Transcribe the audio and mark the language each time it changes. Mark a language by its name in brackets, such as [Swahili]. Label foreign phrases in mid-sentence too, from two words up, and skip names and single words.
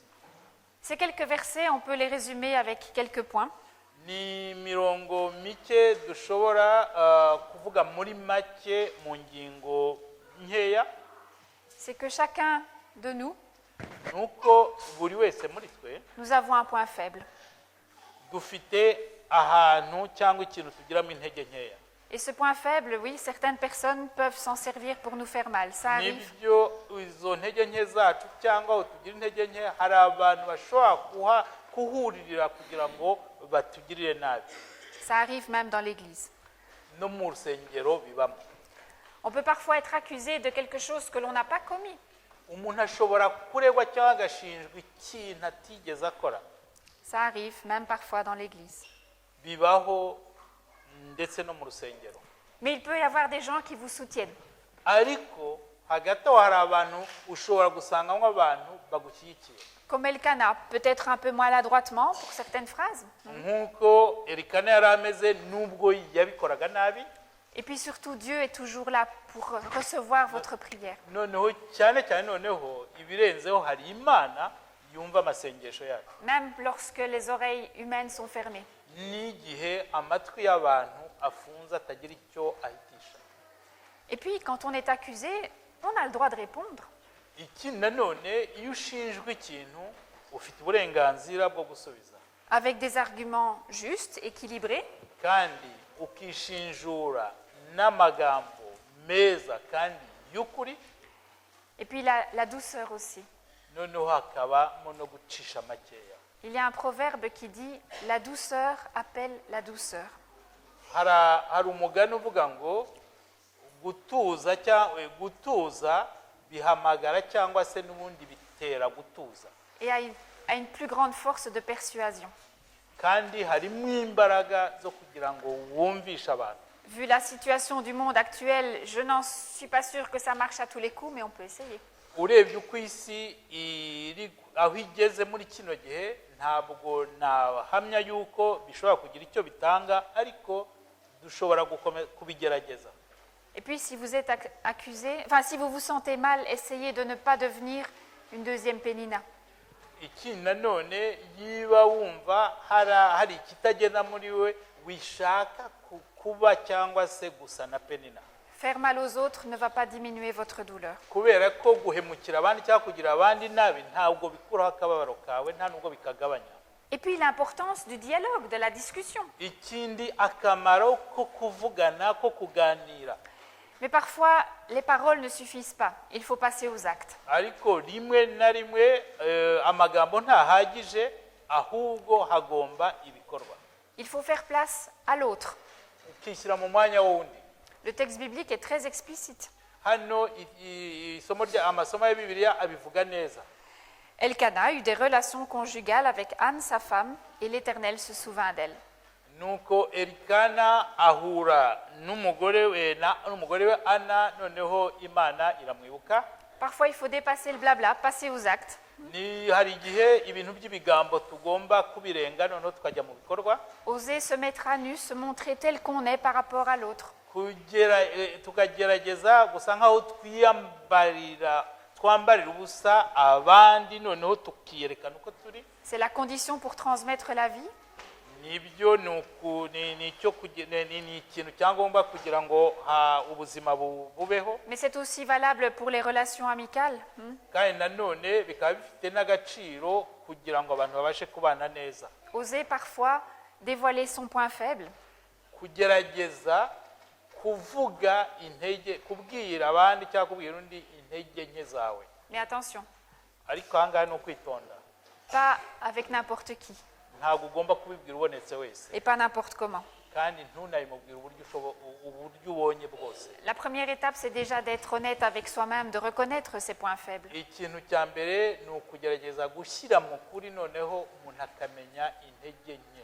[French] Ces quelques versets, on peut les résumer avec quelques points. [Kinyarwanda] Ni mirongo mike dushobora kuvuga muri make mu ngingo nkeya. [French] C'est que chacun de nous, [Kinyarwanda] nuko buri wese muri twe, [French] nous avons un point faible. [Kinyarwanda] Dufite ahantu cyangwa ikintu tugiramo intege nkeya. [French] Et ce point faible, oui, certaines personnes peuvent s'en servir pour nous faire mal. Ça arrive. [Kinyarwanda] Nibyo izo ntege nke zacu cyangwa tugira intege nke hari abantu bashobora kuhuririra kugira ngo batugirire nabi. [French] Ça arrive même dans l'église. [Kinyarwanda] No mu rusengero bibamo. [French] On peut parfois être accusé de quelque chose que l'on n'a pas commis. [Kinyarwanda] Umuntu ashobora kuregwa cyangwa agashinjwa ikintu atigeze akora. [French] Ça arrive même parfois dans l'église. [Kinyarwanda] Bibaho ndetse no mu rusengero. [French] Mais il peut y avoir des gens qui vous soutiennent. [Kinyarwanda] Ariko hagati aho hari abantu ushobora gusangamo abantu bagushyigikiye. [French] Comme Elkana, peut-être un peu maladroitement pour certaines phrases. [Kinyarwanda] Nkuko Elkana yari ameze nubwo yabikoraga nabi. [French] Et puis surtout, Dieu est toujours là pour recevoir votre prière. [Kinyarwanda] Noneho cyane noneho ibirenzeho hari Imana yumva amasengesho yacu. [French] Même lorsque les oreilles humaines sont fermées. [Kinyarwanda] N'igihe amatwi y'abantu afunze atagira icyo ahitisha. [French] Et puis quand on est accusé, on a le droit de répondre. [Kinyarwanda] Iki nanone iyo ushinjwe ikintu ufite uburenganzira bwo gusubiza [French] avec des arguments justes, équilibrés, [Kinyarwanda] kandi ukishinjura n'amagambo meza kandi y'ukuri [French] et puis la douceur aussi. [Kinyarwanda] noneho hakabamo no gucisha makeya. [French] Il y a un proverbe qui dit « La douceur appelle la douceur ». [Kinyarwanda] hari umugani uvuga ngo gutuza bihamagara cyangwa se n'ubundi bitera gutuza, [French] et a une plus grande force de persuasion. [Kinyarwanda] kandi harimo imbaraga zo kugira ngo wumvishe abantu. [French] Vu la situation du monde actuel, je n'en suis pas sûre que ça marche à tous les coups, mais on peut essayer. [Kinyarwanda] urebye uko isi iri aho igeze muri kino gihe, ntabwo nahamya yuko bishobora kugira icyo bitanga, ariko dushobora kubigerageza. [French] Et puis si vous êtes accusé, enfin si vous vous sentez mal, essayez de ne pas devenir une deuxième Pénina. [Kinyarwanda] Ikindi nanone yiba wumva hari ikitagenda muri we, wishaka kuba cyangwa se gusa na Penina. [French] Faire mal aux autres ne va pas diminuer votre douleur. [Kinyarwanda] Kubera ko guhemukira abandi cyangwa kugira abandi nabi ntabwo bikuraho akababaro kawe, nta nubwo bikagabanya. [French] Et puis l'importance du dialogue, de la discussion. [Kinyarwanda] Ikindi akamaro ko kuvugana, ko kuganira. [French] Mais parfois, les paroles ne suffisent pas. Il faut passer aux actes. [Kinyarwanda] Ariko rimwe na rimwe amagambo ntahagije, ahubwo hagomba ibikorwa. [French] Il faut faire place à l'autre. [Kinyarwanda] Ukishyira mu mwanya wundi. [French] Le texte biblique est très explicite. [Kinyarwanda] Hano amasomo ya Bibiliya abivuga neza. [French] Elkana eut des relations conjugales avec Anne, sa femme, et l'Éternel se souvint d'elle. [Kinyarwanda] Nuko Elikana ahura n'umugore we Ana, noneho Imana iramwibuka. [French] Parfois, il faut dépasser le blabla, passer aux actes. [Kinyarwanda] Ni hari igihe ibintu by'ibigambo tugomba kubirenga, noneho tukajya mu bikorwa. [French] Oser se mettre à nu, se montrer tel qu'on est par rapport à l'autre. [Kinyarwanda] Tukagerageza gusa nkaho twambarira ubusa abandi, noneho tukiyerekana uko turi. [French] C'est la condition pour transmettre la vie. [Kinyarwanda] Nibyo ni ikintu cyangomba kugira ngo ubuzima bubeho. [French] Mais c'est aussi valable pour les relations amicales. [Kinyarwanda] Kandi nanone bikaba bifite n'agaciro kugira ngo abantu babashe kubana neza. [French] Oser parfois dévoiler son point faible. [Kinyarwanda] Kugerageza kuvuga intege, kubwira abandi cyangwa kubwira undi intege nke zawe. [French] Mais attention. [Kinyarwanda] Ariko ahangaha ni ukwitonda. [French] Pas avec n'importe qui. [Kinyarwanda] Ntabwo ugomba kubibwira ubonetse wese. [French] Et pas n'importe comment. [Kinyarwanda] Kandi ntunabimubwira uburyo ubonye bwose. [French] La première étape, c'est déjà d'être honnête avec soi-même, de reconnaître ses points faibles. [Kinyarwanda] Ikintu cya mbere ni ukugerageza gushyira mu kuri, noneho umuntu akamenya intege nke.